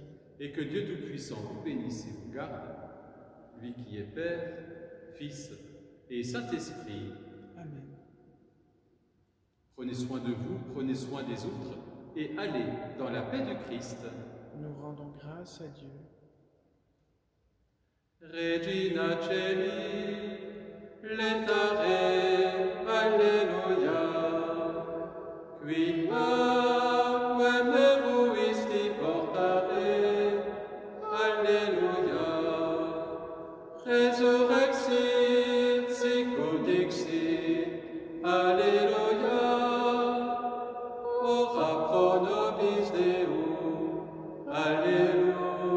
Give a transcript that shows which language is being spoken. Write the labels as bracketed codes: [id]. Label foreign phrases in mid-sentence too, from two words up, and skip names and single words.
[fr] Et que Dieu Tout-Puissant vous bénisse et vous garde, lui qui est Père, Fils et Saint-Esprit. Amen. Prenez soin de vous, prenez soin des autres, et allez dans la paix de Christ. Nous rendons grâce à Dieu. [la] Regina Celi, letare, alleluia, qui aquam meruisti portare, alleluia, resurrexit, sicut dixit, alleluia, ora pro nobis Deum, alleluia.